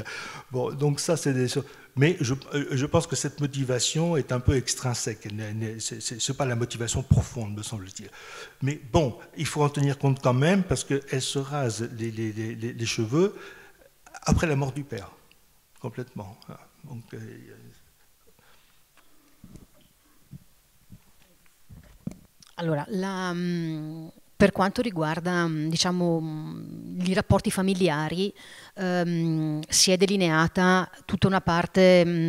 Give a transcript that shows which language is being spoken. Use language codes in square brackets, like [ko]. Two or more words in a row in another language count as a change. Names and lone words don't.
[fr] Bon, donc ça, c'est des choses. Mais je pense que cette motivation est un peu extrinsèque. Ce n'est pas la motivation profonde, me semble-t-il. Mais bon, il faut en tenir compte quand même, parce qu'elle se rase les cheveux après la mort du père, complètement. Donc, [it] allora, per quanto riguarda, diciamo, i rapporti familiari, si è delineata tutta una parte,